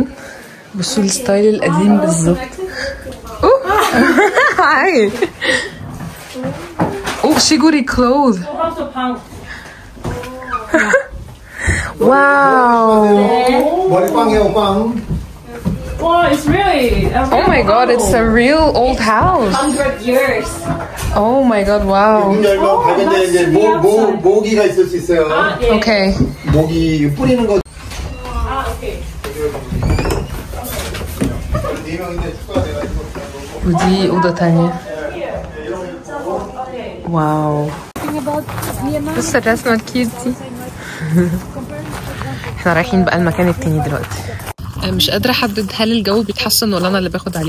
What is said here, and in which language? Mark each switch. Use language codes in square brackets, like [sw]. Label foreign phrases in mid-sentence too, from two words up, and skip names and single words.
[ar] بصوا الستايل القديم بالظبط. هاي شيجوري كلوث. واو. [ko] 머리빵이에요, 빵. [en] Wow, it's really. Oh my god, it's a real old house. 100 years. Oh my god, wow. [ko] 문 열면 발견되는 이제 모기가 있을 수 있어요. [en] Okay. [ko] 모기 뿌리는 거. [ar] ودي أوضة تانية. واو بص الرسمة الكيوت دي. احنا رايحين بقى المكان التاني دلوقتي. مش قادرة احدد هل الجو بيتحسن ولا انا اللي باخد عليه.